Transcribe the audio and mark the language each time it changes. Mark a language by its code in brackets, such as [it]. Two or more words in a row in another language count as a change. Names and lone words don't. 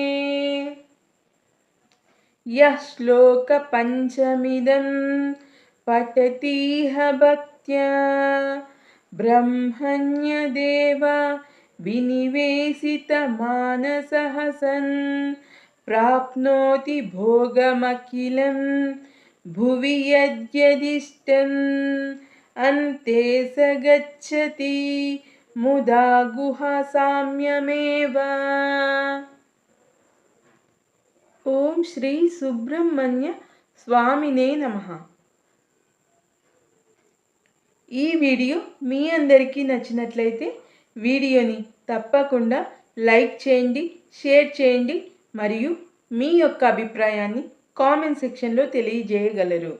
[sa] यः श्लोकपञ्चमिदं पठतीह भक्त्या ब्रह्मण्यदेव विनिवेशितमानसः सन् प्राप्नोति भोगमखिलं भुवि यद्यदिष्टम् अन्ते स गच्छति मुदा गुहासाम्यमेव। ఓం శ్రీ సుబ్రహ్మణ్య స్వామినే నమః. [te] ఈ వీడియో మీ అందరికీ నచ్చినట్లయితే వీడియోని తప్పకుండా లైక్ చేయండి, షేర్ చేయండి మరియు మీ యొక్క అభిప్రాయాన్ని కామెంట్ సెక్షన్లో తెలియజేయగలరు.